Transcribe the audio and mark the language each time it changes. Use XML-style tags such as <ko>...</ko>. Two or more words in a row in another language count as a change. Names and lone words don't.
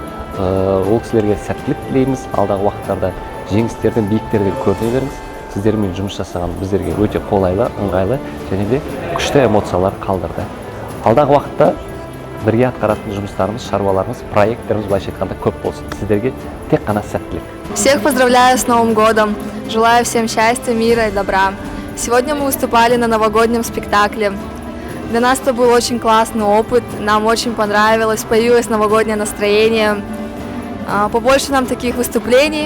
<kk>Ол кісілерге сәттілік тілейміз. Алдағы уақыттарда жеңістерден, биіктерден көріне беріңіз. Сіздермен жұмыс жасаған біздерге өте қолайлы, ыңғайлы және де күшті эмоциялар қалдырды. Алдағы уақытта бірге атқаратын жұмыстарымыз, шаруаларымыз, проекттеріміз былайша айтқанда көп болсын. Сіздерге тек қана сәттілік.</kk> <ru>Всех поздравляю с Новым годом. Желаю всем счастья, мира и добра. Сегодня мы выступали на новогоднем спектакле. Для нас это был очень классный опыт. Нам очень понравилось, появилось новогоднее настроение. Побольше нам таких выступлений.</ru>